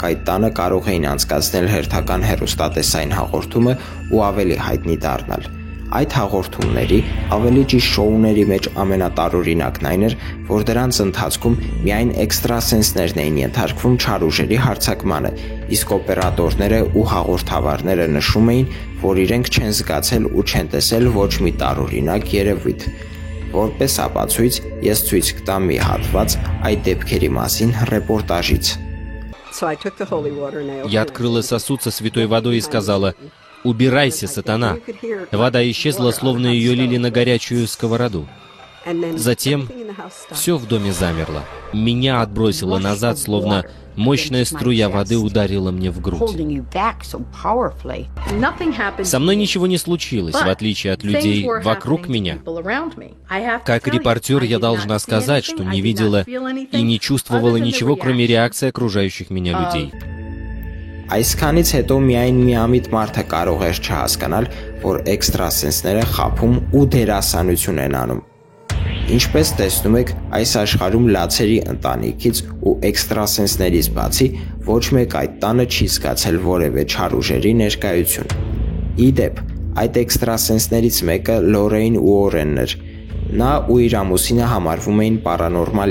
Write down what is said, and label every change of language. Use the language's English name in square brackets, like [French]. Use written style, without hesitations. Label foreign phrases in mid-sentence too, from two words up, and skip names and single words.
[Armenian] այդ տանը կարող էին անցկացնել հերթական հեռուստատեսային հաղորդումը ու ավելի հայտնի դառնալ։ Այդ հաղորդումների, ավելի ճիշտ շոուների մեջ ամենատարօրինակն այն էր, որ դրանց ընթացքում միայն էքստրասենսներն էին ենթարկվում չար ուժերի հարձակմանը, իսկ օպերատորները ու հաղորդավարները նշում էին, որ իրենք չեն զգացել ու չեն տեսել ոչ մի տարօրինակ երևույթ։ Որպես ապացույց ես ցույց կտամ մի հատված այդ дебքերի մասին ռեպորտաժից. [Russian] Я открыла сосуд со святой водой и сказала: «Убирайся, сатана!» Вода исчезла, словно ее лили на горячую сковороду. Затем все в доме замерло. Меня отбросило назад, словно мощная струя воды ударила мне в грудь. Со мной ничего не случилось, в отличие от людей вокруг меня. Как репортер я должна сказать, что не видела и не чувствовала ничего, кроме реакции окружающих меня людей. [Armenian] Այսքանից հետո միայն միամիտ մարդը կարող էր չհասկանալ, որ էքստրասենսները խաբում ու դերասանություն են անում։ Ինչպես տեսնում եք, այս աշխարհում լացերի ընտանիքից ու էքստրասենսներից բացի ոչ մեկ այդ տանը չի զգացել որևէ չար ուժերի ներկայություն։ Իդեպ, այդ էքստրասենսներից մեկը Լորեյն Ուորենն էր։ Նա ու իր ամուսինը համարվում էին պարանորմալ